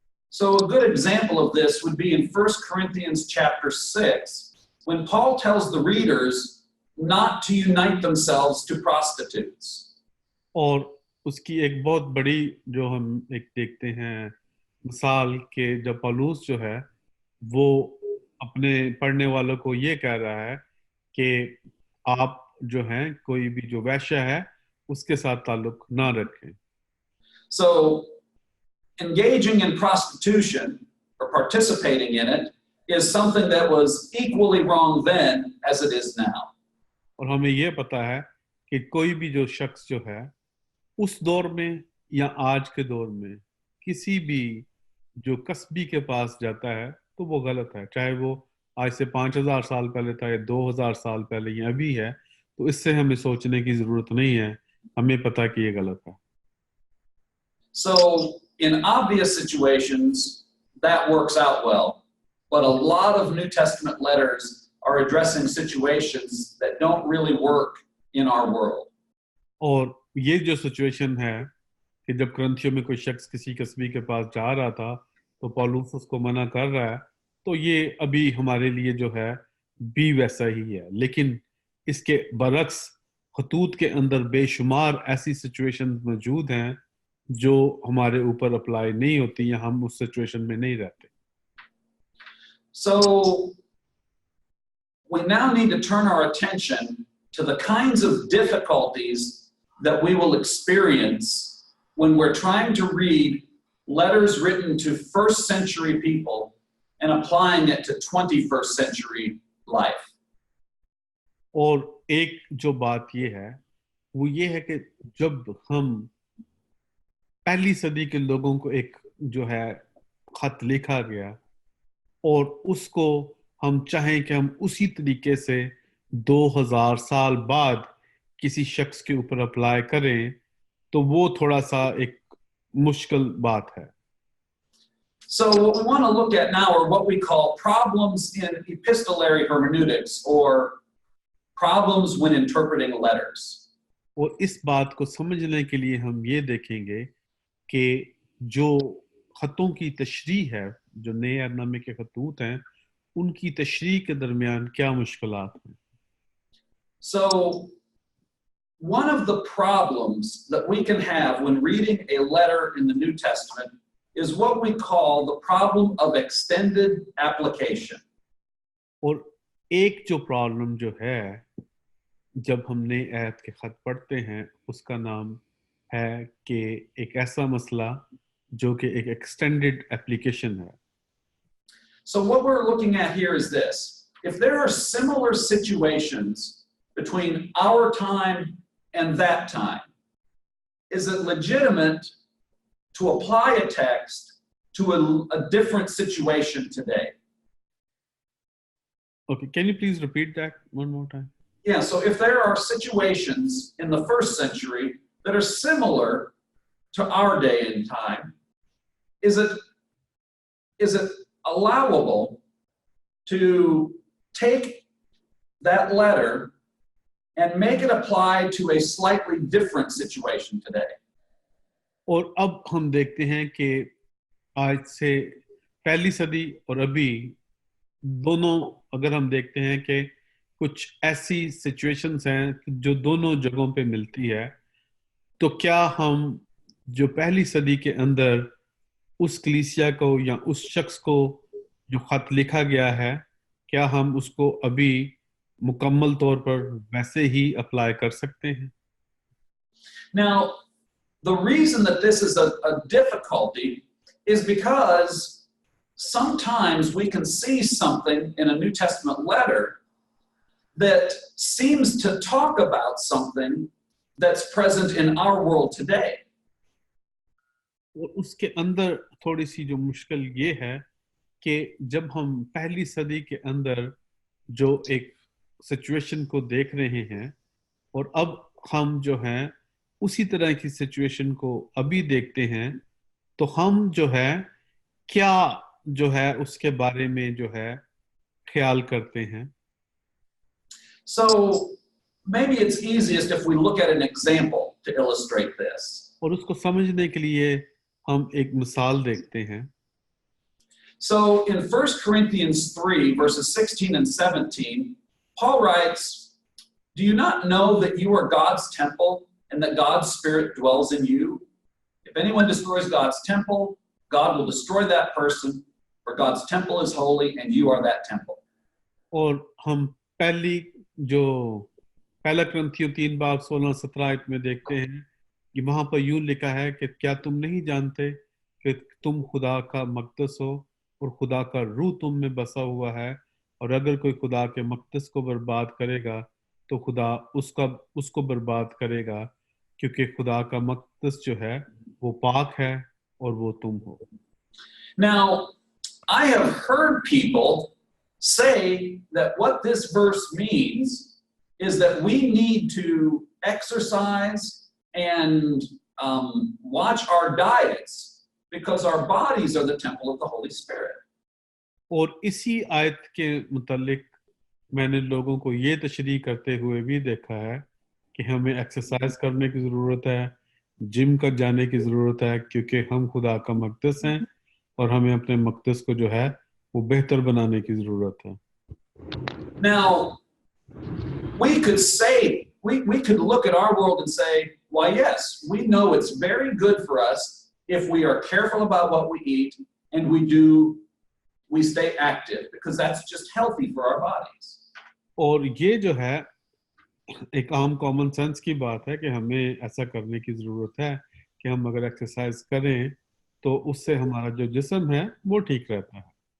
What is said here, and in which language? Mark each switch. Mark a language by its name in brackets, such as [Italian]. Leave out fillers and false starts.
[English] So a good example of this would be in 1 Corinthians chapter 6, when Paul tells the readers not to unite themselves to prostitutes. [Hindi] और उसकी एक बहुत बड़ी जो हम एक देखते हैं मिसाल के जब पौलुस जो है वो अपने पढ़ने वालों को ये कह रहा है कि आप जो हैं कोई भी जो वैश्य है उसके साथ ताल्लुक ना रखें। [English] So engaging in prostitution or participating in it is something that was equally wrong then as it is now. [Hindi] और हमें ये पता है कि कोई भी जो शख्स जो है उस दौर में या आज के दौर में किसी भी जो कस्बी के पास जाता है तो वो गलत है, चाहे वो आज से 5000 साल पहले था या 2000 साल पहले या अभी है, तो इससे हमें सोचने की जरूरत नहीं है, हमें पता कि ये गलत है। [English] So in obvious situations that works out well, but a lot of New Testament letters are addressing situations that don't really work in our world. [Hindi] और ये जो सिचुएशन है कि जब ग्रंथियों में कोई शख्स किसी कस्बी के पास जा रहा था तो पौलुस उसको मना कर रहा है, तो ये अभी हमारे लिए जो है भी वैसा ही है, लेकिन इसके बरक्स खतूत के अंदर बेशुमार ऐसी सिचुएशन मौजूद हैं जो हमारे ऊपर अप्लाई नहीं होती या हम उस सिचुएशन में नहीं रहते। [English] So we now need to turn our attention to the kinds of difficulties that we will experience when we're trying to read letters written to first century people and applying it to 21st century life. [Hindi] और एक जो बात ये है वो ये है कि जब हम पहली सदी के लोगों को एक जो है खत लिखा गया और उसको हम चाहें कि हम उसी तरीके से 2000 साल बाद किसी शख्स के ऊपर अप्लाई करें, तो वो थोड़ा सा एक मुश्किल बात है। [English] So what we want to look at now are what we call problems in epistolary hermeneutics, or problems when interpreting letters. [Hindi] और इस बात को समझने के लिए हम ये देखेंगे कि जो खतों की तशरीह है, जो नए अहदनामे के खतूत हैं, उनकी तशरीह के दरमियान क्या मुश्किलात हैं। [English] So one of the problems that we can have when reading a letter in the New Testament is what we call the problem of extended application. [Hindi] और एक जो प्रॉब्लम जो है जब हमने अहद के खत पढ़ते हैं उसका नाम है कि एक ऐसा मसला जो कि एक एक्सटेंडेड एप्लीकेशन है। [English] So what we're looking at here is this: if there are similar situations between our time and that time, is it legitimate to apply a text to a different situation today? Okay, can you please repeat that one more time? Yeah, so if there are situations in the first century that are similar to our day and time, is it allowable to take that letter and make it apply to a slightly different situation today? [Hindi] और अब हम देखते हैं कि आज से पहली सदी और अभी दोनों अगर हम देखते हैं कि कुछ ऐसी सिचुएशंस हैं जो दोनों जगहों पे मिलती है, तो क्या हम जो पहली सदी के अंदर उस कलीसिया को या उस शख्स को जो खत लिखा गया है, क्या हम उसको अभी मुकम्मल तौर पर वैसे ही अप्लाई कर सकते हैं? [English] Now, the reason that this is a difficulty is because sometimes we can see something in a New Testament letter that seems to talk about something that's present in our world today. [Hindi] और उसके अंदर थोड़ी सी जो मुश्किल ये है कि जब हम पहली सदी के अंदर जो एक सिचुएशन को देख रहे हैं और अब हम जो हैं उसी तरह की सिचुएशन को अभी देखते हैं, तो हम जो है क्या जो है उसके बारे में जो है ख्याल करते हैं? [English] So maybe it's easiest if we look at an example to illustrate this. [Hindi] और उसको समझने के लिए हम एक मिसाल देखते हैं। [English] So in 1 Corinthians 3, verses 16 and 17, Paul writes, "Do you not know that you are God's temple and that God's Spirit dwells in you? If anyone destroys God's temple, God will destroy that person, for God's temple is holy and you are that temple." [Hindi] और हम पहला कुरिन्थियों 3 बाब 16-17 में देखते हैं कि वहां पर यूं लिखा है कि क्या तुम नहीं जानते कि तुम खुदा का मक़दस हो और खुदा का रूह तुम में बसा हुआ है, और अगर कोई खुदा के मक़दस को बर्बाद करेगा तो खुदा उसको बर्बाद करेगा, क्योंकि खुदा का मक़दस जो है वो पाक है और वो तुम हो। [English] Now, I have heard people say that what this verse means is that we need to exercise and watch our diets because our bodies are the temple of the Holy Spirit. [Hindi] और इसी आयत के मुतालिक मैंने लोगों को ये तशरीह करते हुए भी देखा है कि हमें एक्सरसाइज करने की ज़रूरत है, जिम कर जाने की ज़रूरत है, क्योंकि हम खुदा का मक़दस हैं और हमें अपने मक़दस को जो है वो बेहतर बनाने की ज़रूरत है। [English] Now, we could say, we could look at our world and say, why, yes, we know it's very good for us if we are careful about what we eat and we stay active, because that's just healthy for our bodies. [Hindi] और ये जो है एक आम common sense की बात है कि हमें ऐसा करने की ज़रूरत है कि हम अगर एक्सरसाइज करें तो उससे हमारा जो जिस्म है वो ठीक रहता है।